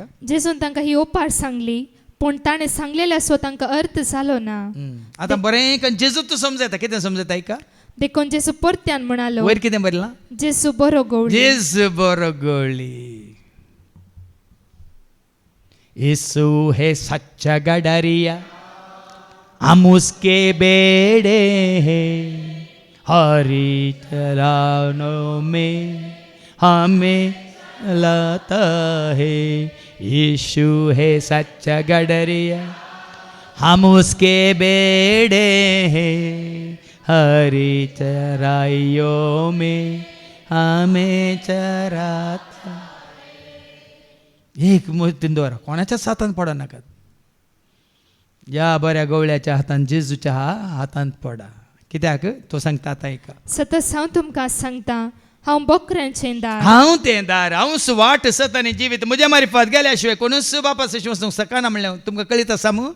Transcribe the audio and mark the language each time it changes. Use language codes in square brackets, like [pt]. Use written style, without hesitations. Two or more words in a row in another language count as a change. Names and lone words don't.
[kok] जेजून तांकां ही ओपार सांगली, पूण ताणें सांगलेल्या सो तांकां अर्थ जालो ना. आतां बरें जेजूच समजता. कितें समजता ऐका. देखून जेजू परत्यान म्हणालो, वयर कितें बरलां? जेजू बरो गवळी. जेजू बरो गवळी. [hi] येसू है सच्चा गडरिया, हम उसके बेड़े हैं, हरी चरानों में हमें लाता है. यीशु है सच्चा गडरिया, हम उसके बेड़े हैं, हरी चराइयों में हमें चराता. [kok] एक मोतीन दवरा, कोणाच्याच हातान पडा नाकात. या बऱ्या गवळ्याच्या हातान, जेजूच्या हातांत पडा. कित्याक तो सांगता आतां ऐका. सतत हांव तुमकां सांगता, हांव बकऱ्यांचें दार. हांव तें दार, हांवच वाट सत आनी जिवीत. म्हज्या मार्फत गेल्या शिवाय कोणूच बापास वचूंक शकना म्हणलें तुमकां कळीत आसा मू.